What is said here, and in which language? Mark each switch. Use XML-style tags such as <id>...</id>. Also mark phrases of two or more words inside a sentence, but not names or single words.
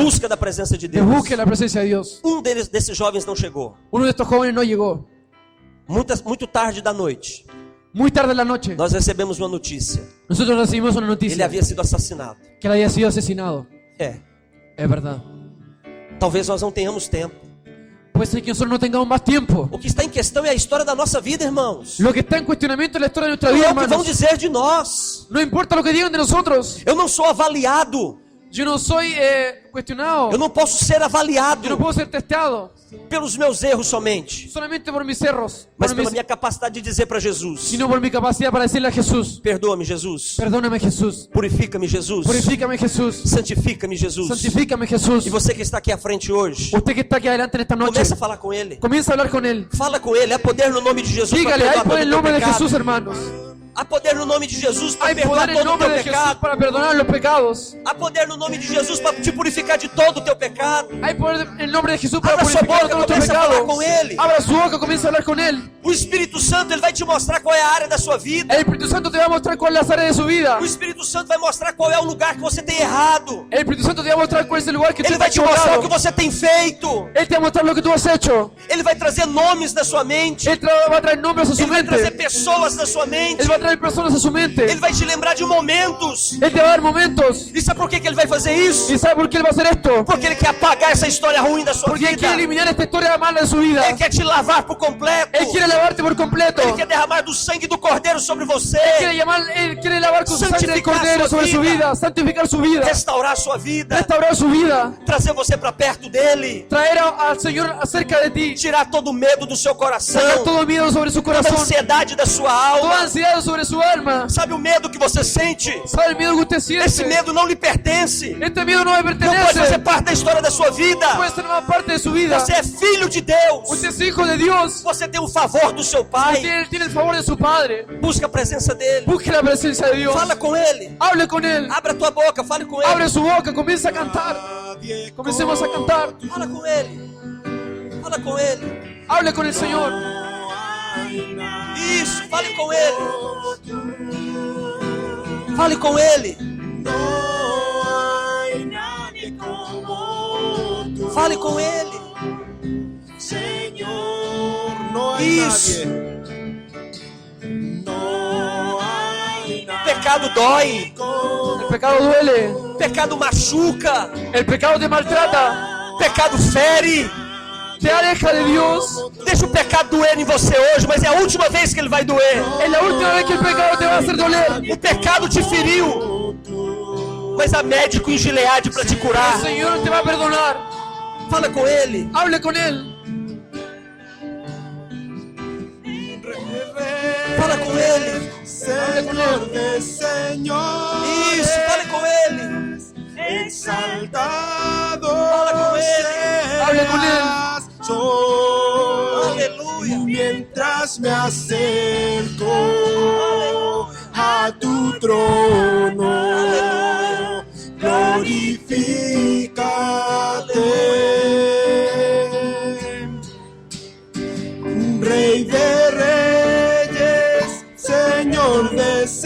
<pt>busca da presença de De Deus.</pt> <es>búsqueda de la presencia de Dios.</es> <pt>Desses jovens não chegou.</pt> <es>Uno de estos jóvenes no llegó.</es> <pt>Muito tarde da noite.</pt> <es>Muy tarde en la noche,</es> <pt>nós recebemos uma notícia.</pt> <es>nosotros recibimos una</es> <pt>Ele</pt> <es>noticia</es> <pt>havia sido assassinado.</pt> <es>que él había sido asesinado.</es> <pt>É,</pt> <es>Es verdad.</es> <pt>talvez nós não tenhamos tempo.</pt> <es>Puede ser que nosotros no tengamos más tiempo.</es> <pt>O que está em questão é a história da nossa vida, irmãos.</pt> <es>Lo que está en cuestionamiento es la historia de nuestra</es> <pt>Não</pt> <es>vida,</es> <pt>é o que vão</pt> <es>hermanos.</es> <pt>dizer de nós.</pt> <es>No importa lo que digan de nosotros.</es> <pt>Eu não sou avaliado.</pt> <es>Yo no soy cuestionado.</es> <pt>Eu não posso ser</pt> <es>Yo no</es> <pt>avaliado</pt> <es>puedo ser testeado</es> <pt>pelos meus erros somente,</pt> <es>solamente por mis erros,</es> <pt>mas por pela</pt> <es>mis-</es> <pt>minha capacidade de dizer para Jesus:</pt> <es>sino por mi capacidad para decirle a Jesús:</es> <pt>perdoa-me, Jesus.</pt> <es>perdóname, Jesús.</es> <pt>Purifica-me, Jesus.</pt> <es>Purifícame, Jesús.</es> <pt>Santifica-me, Jesus.</pt> <es>Santifícame, Jesús.</es> <pt>E você que está aqui à frente hoje,</pt> <es>Usted que está aquí adelante en esta noche,</es> <pt>começa a falar com Ele.</pt> <es>comienza a hablar con Él.</es> <pt>Fala com Ele. Há poder no nome de Jesus para</pt> <es>Dígale, hay</es> <pt>perdoar todo</pt> <es>poder en el</es> <pt>o teu</pt> <es>nombre de</es> <pt>pecado.</pt> <es>Jesús, hermanos.</es> <pt>Há poder no nome de Jesus para</pt> <es>Hay</es> <pt>perdoar</pt> <es>poder en el</es> <pt>todo o</pt> <es>nombre</es> <pt>teu</pt> <es>de Jesús</es> <pt>pecado.</pt> <es>para perdonar los pecados.</es> <pt>Há poder no nome de Jesus para te purificar de todo o teu pecado.</pt> <es>Hay poder en el nombre de Jesús para</es> <pt>Abra sua</pt> <es>purificar</es> <pt>boca,</pt> <es>todos nuestros comienza a falar pecados.</es> <pt>com Ele.</pt> <es>Abra su boca, comienza a hablar con Él.</es> <pt>O Espírito Santo, Ele vai te mostrar qual é a área da sua vida.</pt> <es>El Espíritu Santo te va a mostrar cuál es la área de su vida.</es> <pt>O Espírito Santo vai mostrar qual é o lugar que você tem errado.</pt> <es>El Espíritu Santo te va a mostrar cuál es el lugar que tú</es> <pt>Ele vai</pt> <es>has</es> <pt>te mostrar o que</pt> <es>equivocado.</es> <pt>você tem feito.</pt> <es>Él te va a mostrar lo que tú has hecho.</es> <pt>Ele vai trazer nomes na sua mente.</pt> <es>Él va a traer nombres a su</es> <pt>Ele vai trazer</pt> <es>mente.</es> <pt>pessoas na sua mente.</pt> <es>Él va a traer personas a su mente.</es> <pt>Ele vai te lembrar de momentos.</pt> <es>Él te va a dar momentos.</es> <pt>E sabe por que ele vai fazer isso?</pt> <es>¿Y sabe por qué Él va a hacer esto?</es> <pt>Porque Ele quer apagar essa história ruim da sua</pt> <es>Porque Él</es> <pt>vida.</pt> <es>quiere eliminar esta historia mala de su vida.</es> <pt>Ele quer te lavar por completo.</pt> <es>Él quiere lavarte por completo.</es> <pt>Ele quer derramar do sangue do Cordeiro sobre você.</pt> <es>Él quiere lavar con su sangre del</es> <pt>Santificar</pt> <es>Cordero su sobre su vida. vida. Santificar su vida.</es> <pt>Restaurar a sua vida.</pt> <es>Restaurar su vida.</es> <pt>Trazer você para perto dele.</pt> <es>Traer al Señor acerca de ti.</es> <pt>Tirar todo o medo do seu coração.</pt> <es>Sacar todo miedo sobre su</es> <pt>Toda a</pt> <es>corazón.</es> <pt>ansiedade da sua</pt> <es>Toda</es> <pt>alma.</pt> <es>ansiedad sobre su alma.</es> <pt>Sabe o medo que você sente?</pt> <es>¿Sabe el miedo que usted siente?</es> <pt>Esse medo não lhe pertence.</pt> <es>Este miedo no me</es> <pt>Não pode</pt> <es>pertenece.</es> <pt>fazer parte da história da sua vida.</pt> <es>Puede ser más parte de su vida.</es> <pt>Você é filho de Deus.</pt> <es>Usted es hijo de Dios.</es> <pt>Você tem o favor do seu Pai.</pt> <es>Usted tiene el favor de su Padre.</es> <pt>Busca a presença dele.</pt> <es>Busque la presencia de Dios.</es> <pt>Fala com ele.</pt> <es>Hable con Él.</es> <pt>Abra tua boca, fale com ele.</pt> <es>Abre su boca. Comienza a cantar. Comencemos a cantar.</es> <pt>Fala com ele. Fala com ele.</pt> <es>Hable con el Señor.</es> <pt>Isso, fale com ele. Fale com ele. Fale com ele. Isso. O pecado dói.</pt> <es>El pecado duele.</es> <pt>O pecado machuca.</pt> <es>El pecado te maltrata.</es> <pt>O pecado fere.</pt> <es>Te aleja de Dios.</es> <pt>Deixa o pecado doer em você hoje, mas é a última vez que ele vai doer.</pt> <es>Es la última vez que el pecado te va a hacer doler.</es> <pt>O pecado te feriu, mas há médico em Gileade para te</pt> <es>El</es> <pt>curar.</pt> <es>Señor te va a perdonar.</es> <pt>Fala com ele.</pt> <es>Hable con Él.</es> <pt>Fala com ele.</pt> <es>Señor de señores,</es> <pt>Isso, fale com ele.</pt> <es>exaltado</es> <pt>Fala com ele.</pt> <es>Hable con él. seas, soy,</es> <pt>Aleluia.</pt> <es>mientras me acerco a tu trono, glorifícate, Rey de reyes, Señor de</es>